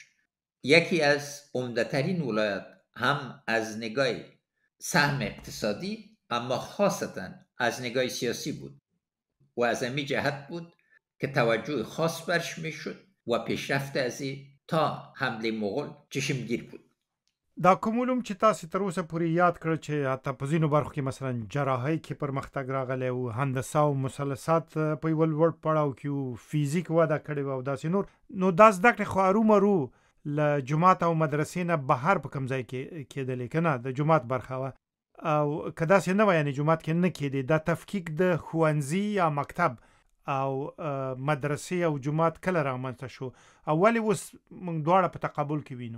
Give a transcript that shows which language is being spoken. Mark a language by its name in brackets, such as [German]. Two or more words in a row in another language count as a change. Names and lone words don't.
[Persian] یکی از عمده‌ترین ولایات هم از نگاه سهم اقتصادی اما خاصتا از نگاه سیاسی بود و از همین جهت بود که توجه خاص برش میشد و پیشرفت از تا حمله مغول چشمگیر بود. [Pashto] دا کوم علوم چې تاسو تر اوسه پورې یاد کړ چې حتی په ځینو برخو کې مثلا جراحۍ کې پرمختګ راغلی او هندسه او مثلثات په یو لوړ پړاو کې او فزیک وده کړې و او داسې نو دا زده کړې خو ارومرو له جماعت او مدرسې نه بهر په کوم ځای کې کېدلې که نه د جماعت برخه وه او که داسې نه وه یعنې جماعت کې نه کېدې دا تفکیک د ښوونځي یا مکتب او مدرسې او جماعت کله رامنځته شو او ولې اوس موږ دواړه په تقابل کې وینو؟